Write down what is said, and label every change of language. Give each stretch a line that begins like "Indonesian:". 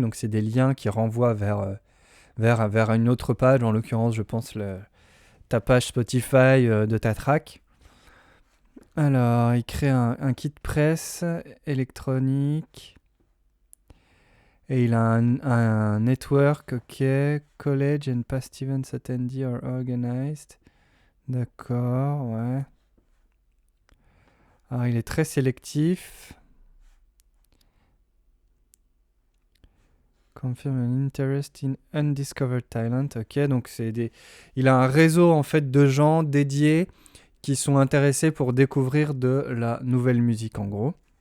French: Donc, c'est des liens qui renvoient vers une autre page. En l'occurrence, je pense ta page Spotify de ta track. Alors, il crée un kit presse électronique. Et il a un network, ok.
English: College and past events attended or organized.
French: D'accord, ouais. Alors, il est très sélectif.
English: Confirm an interest in undiscovered talent.
French: Ok, donc il a un réseau en fait de gens dédiés qui sont intéressés pour découvrir de la nouvelle musique en gros.